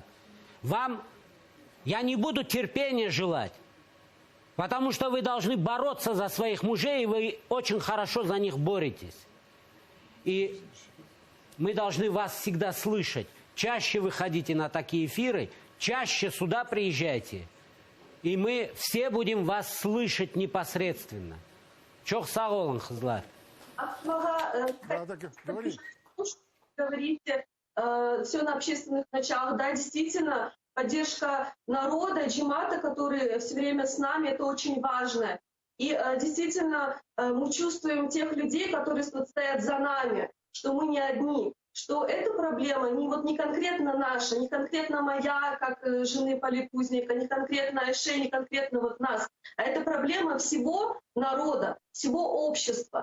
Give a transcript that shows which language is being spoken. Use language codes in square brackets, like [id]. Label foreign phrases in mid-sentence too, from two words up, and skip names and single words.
[ru] Вам я не буду терпения желать, потому что вы должны бороться за своих мужей, и вы очень хорошо за них боретесь. И мы должны вас всегда слышать. Чаще выходите на такие эфиры, чаще сюда приезжайте. И мы все будем вас слышать непосредственно. [tr] Çok sağ olun kızlar. [ru] Говорите, все на общественных началах. Да, действительно, поддержка народа, джимата, который все время с нами, это очень важно. И действительно, мы чувствуем тех людей, которые стоят за нами, что мы не одни, что эта проблема не конкретно наша, не конкретно моя, как жены политузника, не конкретно Айше, не конкретно вот нас, а это проблема всего народа, всего общества.